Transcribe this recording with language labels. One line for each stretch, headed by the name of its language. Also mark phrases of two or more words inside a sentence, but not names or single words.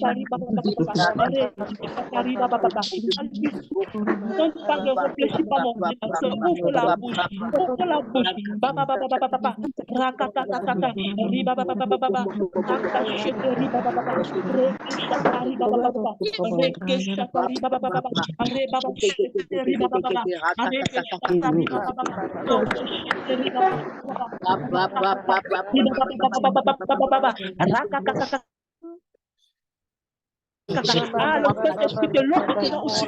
French: Ne réfléchis pas mon Ouvre la bouche. Ouvre la bouche. Baba baba baba baba. Rakakakaka. Riba baba baba baba. Rakashete riba baba baba. Rekeshata riba baba baba. Rekeshata riba baba baba. Are baba shete riba baba baba. Rekeshata riba baba baba. Rekeshete riba baba baba. Rakakakaka. Ah, le Saint-Esprit te loque maintenant où tu es.